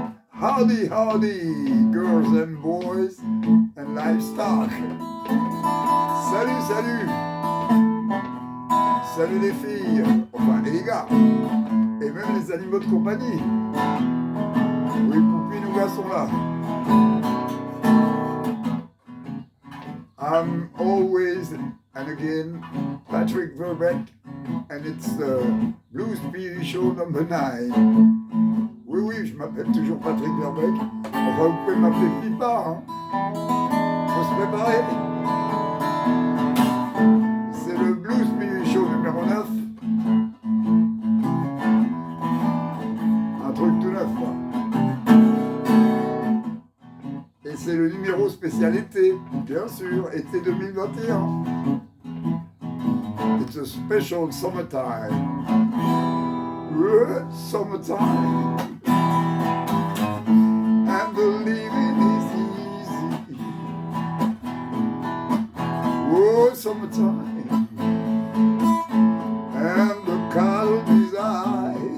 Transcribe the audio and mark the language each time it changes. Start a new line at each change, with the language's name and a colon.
English: Howdy, howdy, girls and boys and livestock.
French: Salut, salut. Salut les filles, enfin et les gars, et même les animaux de compagnie. Oui, Poupie, nous gars sont là.
English: I'm always and again Patrick Verbeck, and it's the Blues TV show number 9.
French: Oui, oui, je m'appelle toujours Patrick Verbeck. Enfin, vous pouvez m'appeler Pipa, hein. Faut se préparer. C'est le Blues TV show numéro 9. Un truc tout neuf, quoi. Et c'est le numéro spécial été, bien sûr, été 2021.
English: It's a special summertime. Summertime. And the living is easy. Oh, summertime. And the cold is high.